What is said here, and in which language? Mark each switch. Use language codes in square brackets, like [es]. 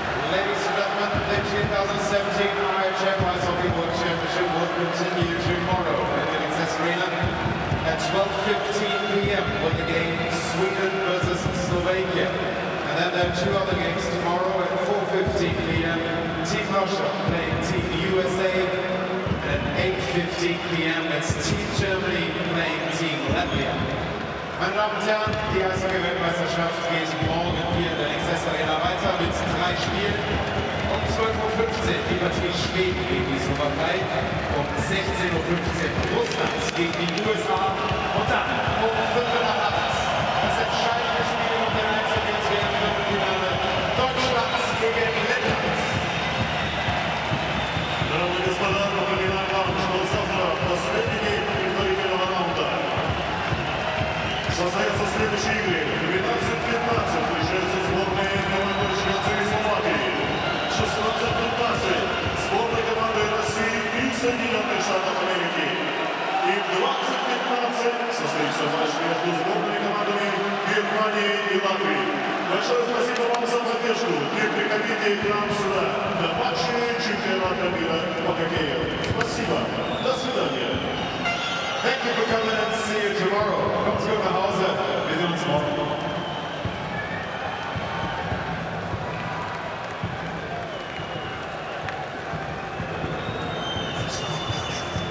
[en] Ladies and gentlemen, the 2017 IIHF Ice Hockey World Championship will continue tomorrow at the Access Arena at 12:15 p.m. with the game Sweden versus Slovakia. And then there are two other games tomorrow at 4:15 p.m. Team Russia playing Team USA, and at 8:15 p.m. it's Team Germany playing Team Latvia. [de] Meine Damen und Herren, die Eishockey-Weltmeisterschaft geht morgen hier in der Access Arena weiter mit 3 Spielen. Um 12:15 Uhr die Partie Schweden gegen die Slowakei, um 16:15 Uhr Russland gegen die USA und dann um 7:45 das entscheidende Spiel um den Einzelplatz im Viertelfinale Deutschland gegen Lettland. [ru] Дамы и господа, напоминаю вам, что завтра последний день предварительного раунда. Состоятся следующие игры. 12:15 встречаются сборные команды Швеции и Словакии. 16:15 сборные команды России и Соединенных Штатов Америки. И в 20:15 состоится матч между сборными командами Германии и Латвии. Большое спасибо вам за поддержку и приходите к нам сюда на матчи чемпионата мира по хоккею. Спасибо. До свидания. [en] Thank you for coming and see you tomorrow. [de] Kommt gut nach Hause. Wir sehen uns morgen. [en] It's our passion.